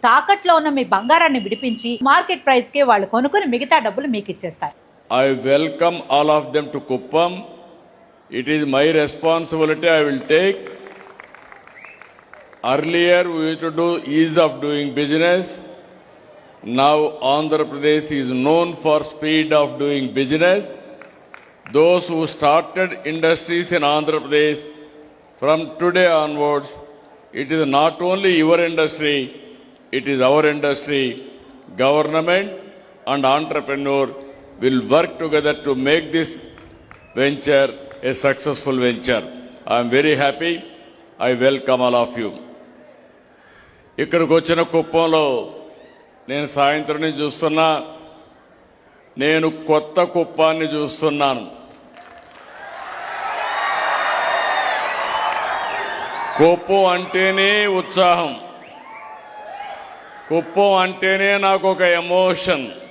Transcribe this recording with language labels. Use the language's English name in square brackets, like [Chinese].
[Telugu] తాకట్లో ఉన్న మీ బంగారాన్ని విడిపించి మార్కెట్ ప్రైస్ కి వాళ్ళు కొనుక్కుని మిగతా డబ్బులు మీకు ఇచ్చేస్తారు. [English] I welcome all of them to Kuppam. It is my responsibility. I will take. Earlier we used to do ease of doing business. Now Andhra Pradesh is known for speed of doing business. Those who started industries in Andhra Pradesh, from today onwards, it is not only your industry, it is our industry. Government and entrepreneur will work together to make this venture a successful venture. I am very happy. I welcome all of you. [Telugu] ఇక్కడికి వచ్చిన కుప్పంలో నేను సాయంత్రం నుంచి చూస్తున్నా, నేను కొత్త కుప్పాన్ని చూస్తున్నాను. కుప్పం అంటేనే ఉత్సాహం, కుప్పం అంటేనే నాకు ఒక ఎమోషన్.